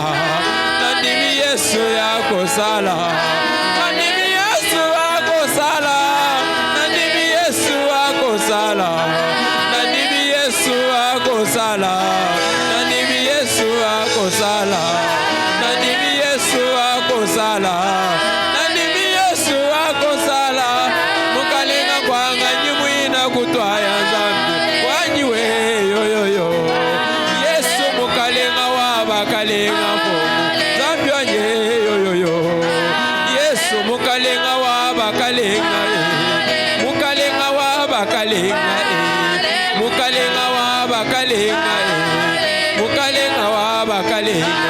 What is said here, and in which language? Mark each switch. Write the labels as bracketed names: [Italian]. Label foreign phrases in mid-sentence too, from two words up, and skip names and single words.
[Lingala] Nandimi Yesu akosala. Nandimi Yesu akosala. Nandimi Yesu akosala. Nandimi Yesu akosala. Nandimi Yesu akosala. Nandimi Yesu akosala. Nandimi Yesu akosala. [Luba-Lulua] Mukalenga kwanga nyimwina kutwaya Nzambi wanyiwe yoyoyo. Yesu mukalenga wabakalenga mfomu Nzambi wanye yoyoyo. Yesu mukalenga wabakalenga mukalenga wabakalenga mukalenga wabakalenga mukalenga wabakalenga.